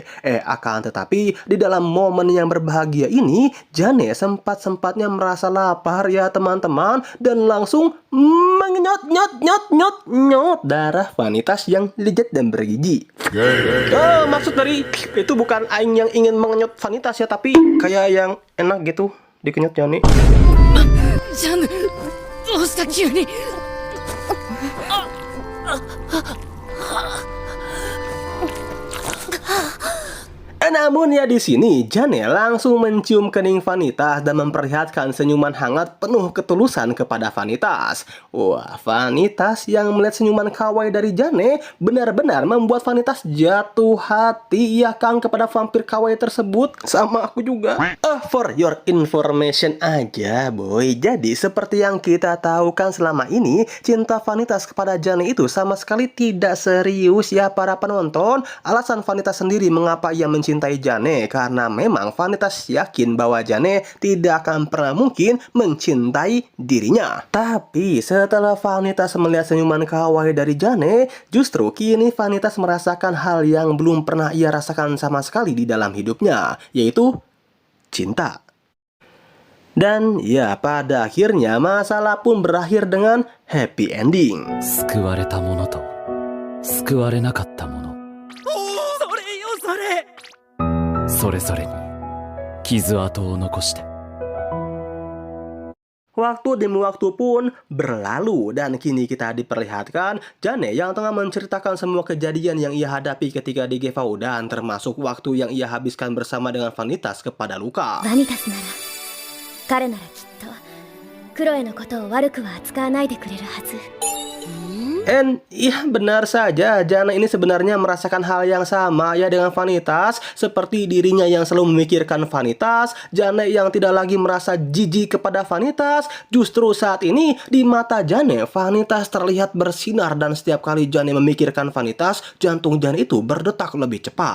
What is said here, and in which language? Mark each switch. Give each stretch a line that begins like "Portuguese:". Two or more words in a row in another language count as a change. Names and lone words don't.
Indonesian: Akan tetapi di dalam momen yang berbahagia ini Jane sempat-sempatnya merasa lapar ya teman-teman, dan langsung mengenyot darah Vanitas yang legit dan bergiji. Maksud dari itu bukan aing yang ingin mengenyot Vanitas ya, tapi kayak yang enak gitu dikenyotnya nih.
Japanese: ジャンヌ、どうした急に。
Indonesian: Namun ya di sini Jane langsung mencium kening Vanitas dan memperlihatkan senyuman hangat penuh ketulusan kepada Vanitas. Wah, Vanitas yang melihat senyuman kawaii dari Jane benar-benar membuat Vanitas jatuh hati ya Kang kepada vampir kawaii tersebut. Sama aku juga.
English: For your information
Indonesian: aja
English: boy.
Indonesian: Jadi seperti yang kita tahu kan selama ini cinta Vanitas kepada Jane itu sama sekali tidak serius ya para penonton. Alasan Vanitas sendiri mengapa ia mencintai Jane karena memang Vanitas yakin bahwa Jane tidak akan pernah mungkin mencintai dirinya. Tapi setelah Vanitas melihat senyuman kawaii dari Jane, justru kini Vanitas merasakan hal yang belum pernah ia rasakan sama sekali di dalam hidupnya, yaitu cinta. Dan ya pada akhirnya masalah pun berakhir dengan
English: happy ending.
Japanese: 救われたものと救われなかったもの、それよそれ。それぞれに傷跡を残して。
Indonesian: Waktu demi waktu pun berlalu dan kini kita diperlihatkan Jane yang tengah menceritakan semua kejadian yang ia hadapi ketika di Gevaudan, termasuk waktu yang ia habiskan bersama dengan Vanitas kepada Luka.
Japanese: バニタスなら彼ならきっとクロエのことを悪くは扱わないでくれるはず。
Indonesian: And iya benar saja, Jane ini sebenarnya merasakan hal yang sama ya dengan Vanitas. Seperti dirinya yang selalu memikirkan Vanitas, Jane yang tidak lagi merasa jijik kepada Vanitas. Justru saat ini di mata Jane, Vanitas terlihat bersinar dan setiap kali Jane memikirkan Vanitas, jantung Jane itu berdetak lebih cepat.